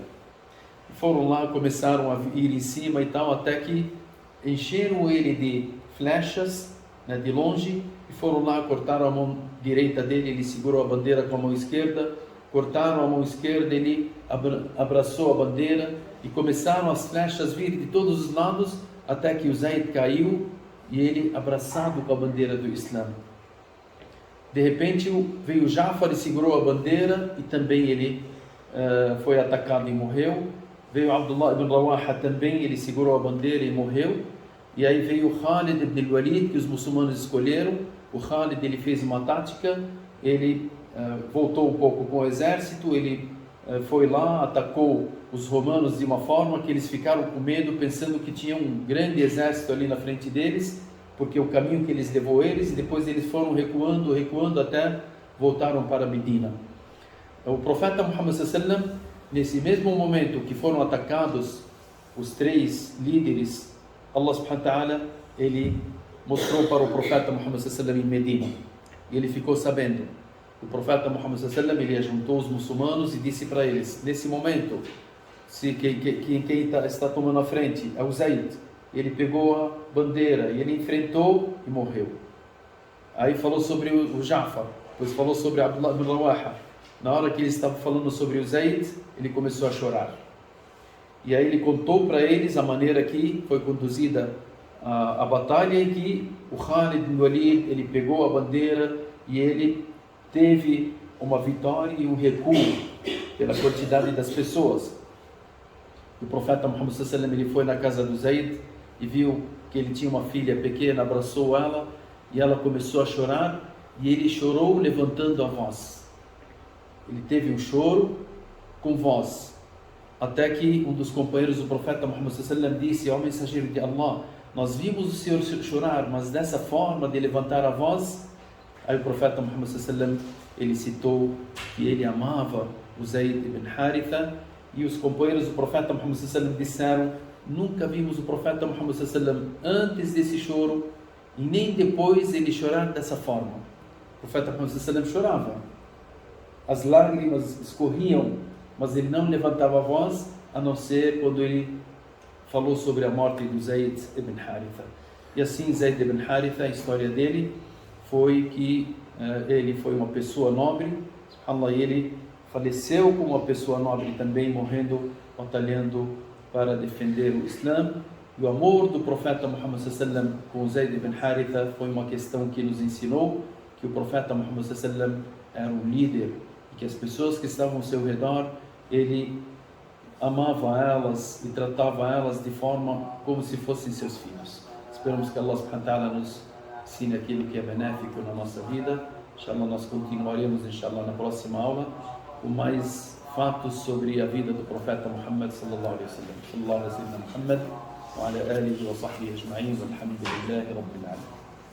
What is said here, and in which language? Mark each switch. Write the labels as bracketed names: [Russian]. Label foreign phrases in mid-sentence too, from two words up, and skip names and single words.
[Portuguese] Foram lá, começaram a ir em cima e tal, até que encheram ele de flechas, né, de longe, e foram lá, cortaram a mão direita dele, ele segurou a bandeira com a mão esquerda, cortaram a mão esquerda, ele abraçou a bandeira, e começaram as flechas vir de todos os lados, até que o Zayd caiu, e ele abraçado com a bandeira do Islã. De repente veio o Ja'far e segurou a bandeira, e também ele foi atacado e morreu. Veio Abdullah ibn Rawaha também, ele segurou a bandeira e morreu. E aí veio Khalid ibn al-Walid, que os muçulmanos escolheram. O Khalid ele fez uma tática, ele voltou um pouco com o exército, ele foi lá, atacou os romanos de uma forma que eles ficaram com medo, pensando que tinha um grande exército ali na frente deles, porque o caminho que eles levou eles, e depois eles foram recuando até voltaram para Medina. O profeta Muhammad [Arabic] صلى الله عليه وسلم, [Portuguese] nesse mesmo momento que foram atacados os 3 líderes, [Arabic] الله سبحانه وتعالى, [Portuguese] ele mostrou para o profeta Muhammad [Arabic] صلى الله عليه وسلم [Portuguese] em Medina, e ele ficou sabendo. O profeta Muhammad [Arabic] صلى الله عليه وسلم, [Portuguese] ele juntou os muçulmanos e disse para eles, nesse momento, quem está tomando a frente é o Zayd. Ele pegou a bandeira e ele enfrentou e morreu. Aí falou sobre o Ja'far, depois falou sobre Abdullah ibn Rawaha. Na hora que ele estava falando sobre o Zayd, ele começou a chorar. E aí ele contou para eles a maneira que foi conduzida a batalha, em que o Khalid ibn Walid, ele pegou a bandeira e ele teve uma vitória e um recuo pela quantidade das pessoas. O profeta Muhammad [Arabic] صلى الله عليه وسلم, [Portuguese] ele foi na casa do Zayd e viu que ele tinha uma filha pequena, abraçou ela e ela começou a chorar, e ele chorou levantando a voz. Ele teve um choro com voz, até que um dos companheiros do profeta Muhammad [Arabic] صلى الله عليه وسلم [Portuguese] disse: ó mensageiro de Allah, nós vimos o senhor chorar, mas dessa forma de levantar a voz. Aí o profeta Muhammad [Arabic] صلى الله عليه وسلم, [Portuguese] ele citou que ele amava o Zayd ibn Haritha, e os companheiros do profeta Muhammad [Arabic] صلى الله عليه وسلم [Portuguese] disseram: nunca vimos o profeta Muhammad [Arabic] صلى الله عليه وسلم [Portuguese] antes desse choro e nem depois ele chorar dessa forma. O profeta Muhammad [Arabic] صلى الله عليه وسلم [Portuguese] chorava, as lágrimas escorriam, mas ele não levantava a voz, a não ser quando ele falou sobre a morte do Zayd ibn Haritha. E assim Zayd ibn Haritha, a história dele foi que ele foi uma pessoa nobre, subhanallah, e ele faleceu como uma pessoa nobre também, morrendo, batalhando para defender o Islã. E o amor do profeta Muhammad sallam com Zayd ibn Haritha foi uma questão que nos ensinou que o profeta Muhammad sallam era um líder e que as pessoas que estavam ao seu redor, ele amava elas e tratava elas de forma como se fossem seus filhos. Esperamos que [Arabic] الله سبحانه وتعالى [Portuguese] nos ensine aquilo que é benéfico na nossa vida. Inshallah, nós continuaremos, inshallah, na próxima aula com mais fatos sobre a vida do profeta Muhammad [Arabic] صلى الله عليه وسلم. صلى الله عليه وسلم محمد وعلى آله وصحبه أجمعين والحمد لله رب العالمين.